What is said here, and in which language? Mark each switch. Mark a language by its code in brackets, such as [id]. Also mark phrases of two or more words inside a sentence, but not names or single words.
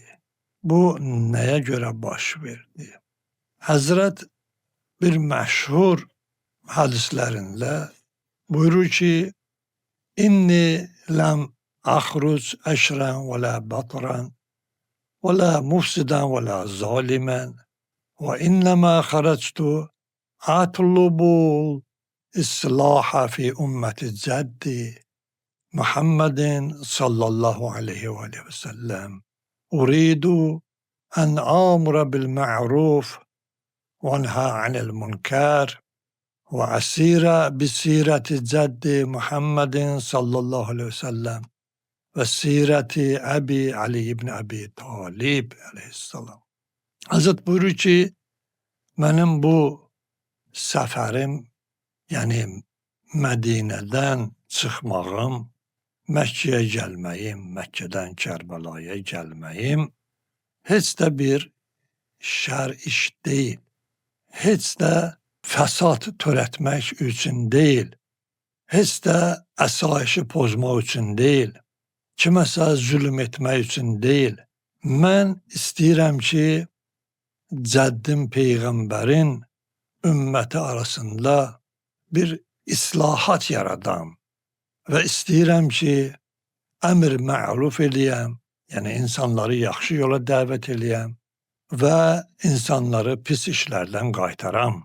[az] Bu nəyə görə baş verdi? Həzrət bir məşhur hədislərində buyurur ki, [ar] إني لم أخرج أشرا ولا بطرا ولا مفسدا ولا ظالما وإنما خرجت لأطلب الإصلاح في أمة جدي محمد صلى الله عليه وسلم أريد أن آمر بالمعروف وأنهى عن المنكر وأسير بسيرة جدي محمد صلى الله عليه وسلم وسيرة أبي علي بن أبي طالب عليه السلام. [tr] Hazret buyurur ki, benim bu seferim, yani Medine'den çıkmağım, Mekke'ye gelmeyim, Mekke'den Kerbela'ya gelmeyim, hiç de bir şer iş değil, [az] hiç de fəsad törətmək üçün deyil, heç də əsayişi pozmaq üçün deyil, kiməsə zülm etmək üçün deyil. Mən istəyirəm ki, cəddim Peyğəmbərin ümməti arasında bir islahat yaradam və istəyirəm ki, əmr məruf eləyəm, yəni insanları yaxşı yola dəvət eləyəm və insanları pis işlərdən qaytaram.